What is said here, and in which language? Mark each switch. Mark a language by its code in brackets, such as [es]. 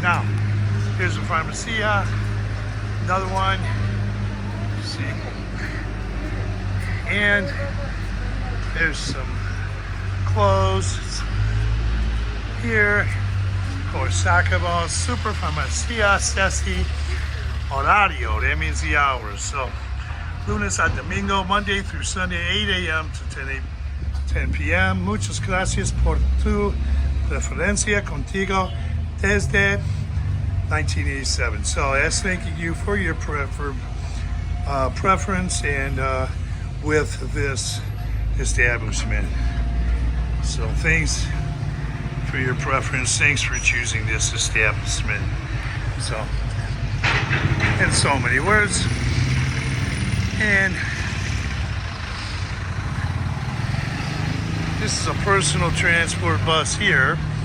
[en] Now, here's a Farmacia. Another one, let's see, and there's some clothes here. Of course, soccer balls, Super Farmacia Ceci Horario, that means the hours. So, [es] lunes a domingo, [en] Monday through Sunday, 8 a.m. to 10 p.m. [es] Muchas gracias por tu preferencia contigo desde 1987. [en] So that's thanking you for your preference and with this establishment. So thanks for your preference. Thanks for choosing this establishment. So, in so many words. And this is a personal transport bus here.